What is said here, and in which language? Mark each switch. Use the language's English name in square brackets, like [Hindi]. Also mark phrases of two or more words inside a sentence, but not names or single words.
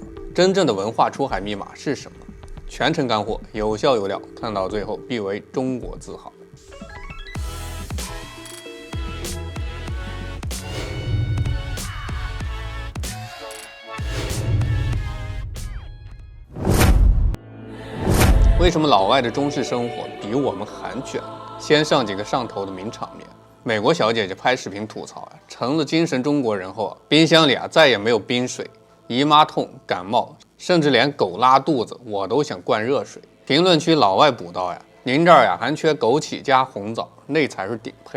[Chinese] 真正的文化出海密碼是什麼？全程乾貨，有效有料，看到最後必為中國自豪。为什麼老外的中式生活比我們還卷？先上幾個上頭的名場面。美國小姐姐拍視頻吐槽成了精神中國人後冰箱裡再也沒有冰水，姨媽痛、感冒，甚至連狗拉肚子我都想灌熱水。評論區老外補刀您這兒還缺枸杞加紅棗，那才是頂配。